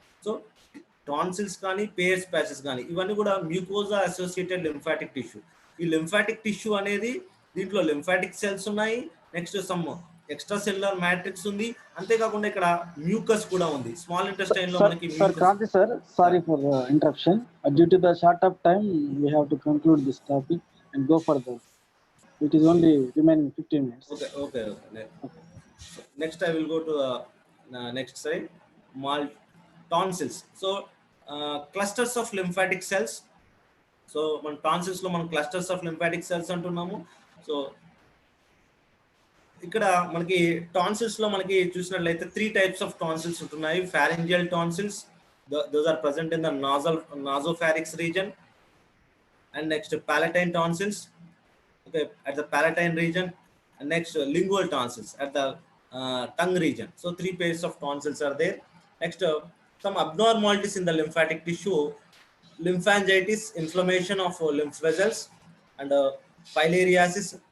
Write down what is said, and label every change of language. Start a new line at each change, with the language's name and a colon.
Telugu: So tonsils కానీ pairs patches కానీ ఇవన్నీ కూడా మ్యూకోజా అసోసియేటెడ్ లింఫాటిక్ టిష్యూ. ఈ లింఫాటిక్ టిష్యూ అనేది దీంట్లో లింఫాటిక్ సెల్స్ ఉన్నాయి, next some extra cellular matrix ఉంది, అంతేకాకుండా ఇక్కడ మ్యూకస్ కూడా ఉంది. స్మాల్ ఇంటెస్టైన్ లో మనకి
English: Kranti sir, sorry for the interruption. Due to the short of time, we have to conclude this topic and go further. It is only remaining 15 minutes. Okay. Next I will go to next slide. Tonsils. So clusters of lymphatic cells. So
Telugu: మన tonsils లో మనం
English: clusters of lymphatic cells అంటున్నాము.
Telugu: So ఇక్కడ మనకి tonsils లో మనకి చూసినట్లయితే
English: 3 types of tonsils
Telugu: ఉంటున్నాయి.
English: pharyngeal tonsils, those are present in the nasopharynx region, and next palatine tonsils, okay, at the palatine region, and next lingual tonsils at the tongue region. So 3 pairs of tonsils are there. Next some abnormalities in the lymphatic tissue: lymphangitis, inflammation of lymph vessels, and filariasis.